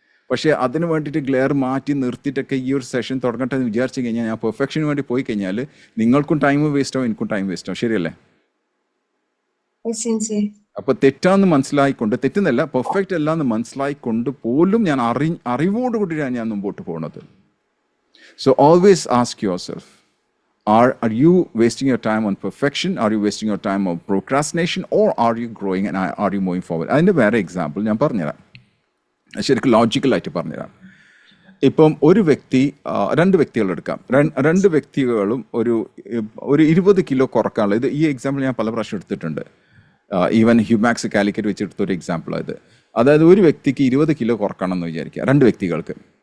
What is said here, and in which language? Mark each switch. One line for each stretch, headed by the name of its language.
Malayalam: പക്ഷേ അതിന് വേണ്ടിയിട്ട് ഗ്ലെയർ മാറ്റി നിർത്തിയിട്ടൊക്കെ ഈ ഒരു സെഷൻ തുടങ്ങട്ടെ എന്ന് വിചാരിച്ചു കഴിഞ്ഞാൽ ഞാൻ പെർഫെക്ഷന് വേണ്ടി പോയി കഴിഞ്ഞാൽ നിങ്ങൾക്കും ടൈം വേസ്റ്റ് ആവും, എനിക്കും ടൈം വേസ്റ്റ് ആവും. ശരിയല്ലേ?
English: Yes, Sensei.
Malayalam: അപ്പോൾ തെറ്റാന്ന് മനസ്സിലായിക്കൊണ്ട്, തെറ്റുന്നല്ല പെർഫെക്റ്റ് അല്ല എന്ന് മനസ്സിലായിക്കൊണ്ട് പോലും ഞാൻ അറിവോടുകൂടിയാണ് ഞാൻ മുമ്പോട്ട് പോകുന്നത്.
English: So always ask yourself, are you wasting your time on perfection? Are you wasting your time on procrastination? Or are you growing and are you moving forward?
Malayalam: അതിൻ്റെ വേറെ എക്സാമ്പിൾ ഞാൻ പറഞ്ഞുതരാം, ശരിക്കും ലോജിക്കലായിട്ട് പറഞ്ഞുതരാം. ഇപ്പം ഒരു വ്യക്തി, 2 വ്യക്തികൾ എടുക്കാം. 2 വ്യക്തികളും ഒരു 20 കിലോ കുറക്കാനുള്ള, ഈ എക്സാമ്പിൾ ഞാൻ പല പ്രാവശ്യം എടുത്തിട്ടുണ്ട്. ഈവൻ ഹ്യൂമാക്സ് കാലിക്കറ്റ് വെച്ചെടുത്തൊരു എക്സാമ്പിളായത്. അതായത് ഒരു വ്യക്തിക്ക് 20 കിലോ കുറക്കണം എന്ന് വിചാരിക്കുക, 2 വ്യക്തികൾക്ക്.